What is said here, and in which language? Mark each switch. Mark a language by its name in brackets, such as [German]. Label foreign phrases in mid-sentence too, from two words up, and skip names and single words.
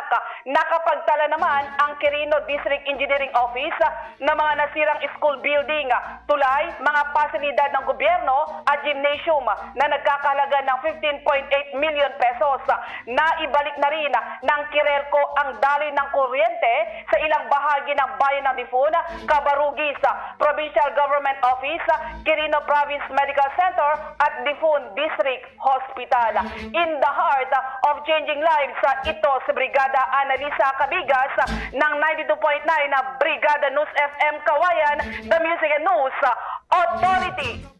[Filipino] Nakapagtala naman ang Quirino District Engineering Office ng mga nasirang [English] school building, [Filipino] tulay, mga pasilidad ng gobyerno at gymnasium na nagkakahalaga ng 15.8 million pesos. Naibalik na rin ng Quirelco ang daloy ng kuryente sa ilang bahagi ng bayan ng Difun, Cabarugis, Provincial Government Office, Quirino Province Medical Center at Difun District Hospital. [English] In the heart of changing lives, [Filipino] ito si Brigada Analisa Cabigas ng 92.9 na Brigada News FM Kawayan, [English] The Music and News Authority.